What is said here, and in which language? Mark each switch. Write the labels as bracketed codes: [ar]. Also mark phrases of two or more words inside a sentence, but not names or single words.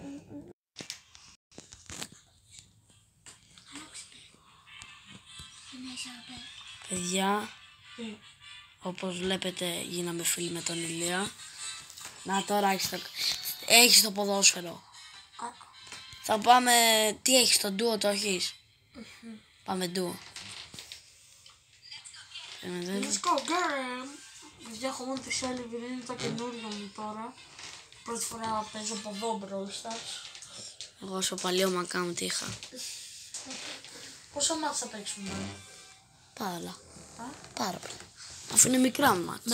[el] Παιδιά, όπως βλέπετε γίναμε φίλοι με τον Ηλία. Να τώρα έχεις το ποδόσφαιρο. Θα πάμε, τι έχεις, το ντουο το έχεις. Πάμε ντουο. [en] Let's go girl. [el] Παιδιά έχω μόνο τη Shelly επειδή είναι το καινούριο μου τώρα. Πρώτη φορά παίζω από εδώ Brawl Stars. Εγώ στο παλιό μου account είχα. Πόσα μάτς θα παίξουμε τώρα? Πάρα πολλά. Πάρα πολλά. Αφού είναι μικρά μου μάτς.